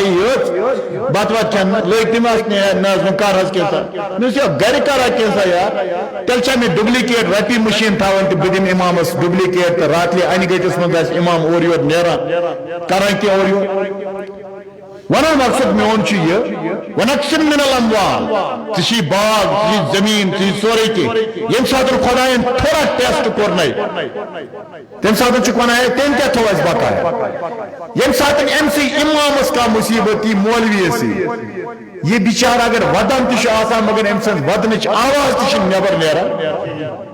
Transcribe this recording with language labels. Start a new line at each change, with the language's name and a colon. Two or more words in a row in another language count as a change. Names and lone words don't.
Kashmiri: یٲژ بتہٕ وتہٕ کھٮ۪ن لٔگۍ تِم اَسنہِ نہ حظ وۄنۍ کر حظ کینٛژھا مےٚ دوٚپُس یہِ گرِ کرا کینٛژھا یار تیٚلہِ چھا مےٚ ڈُبلِکیٹ رۄپیہِ مِشیٖن تھاوٕنۍ تہٕ بہٕ دِمہٕ اِمامس ڈُبلِکیٹ تہٕ راتلہِ انہِ گٔٹِس منٛز آسہِ اِمام اورٕ یورٕ نیران کران کینٛہہ اورٕ یورٕ ونان مقصد میون چھُ یہِ
Arabic: ونقسم من الاموال
Kashmiri: ژٕ چھُے باغ ژٕ چھُے زٔمیٖن ژٕ چھُے سورُے کینٛہہ ییٚمہِ ساتہٕ خۄداین تھوڑا ٹیسٹ کوٚرنَے تمہِ ساتہٕ چھُکھ ونان ہے تٔمۍ کیٛاہ تھوو اَسہِ بقایا ییٚمہِ ساتہٕ أمسٕے اِمامس کانٛہہ مُصیٖبت یی مولوِیس یی یہِ بِچارٕ اگر ودان تہِ چھُ آسان مگر أمۍ سٕنٛز ودنٕچ آواز تہِ چھِنہٕ نٮ۪بر نیران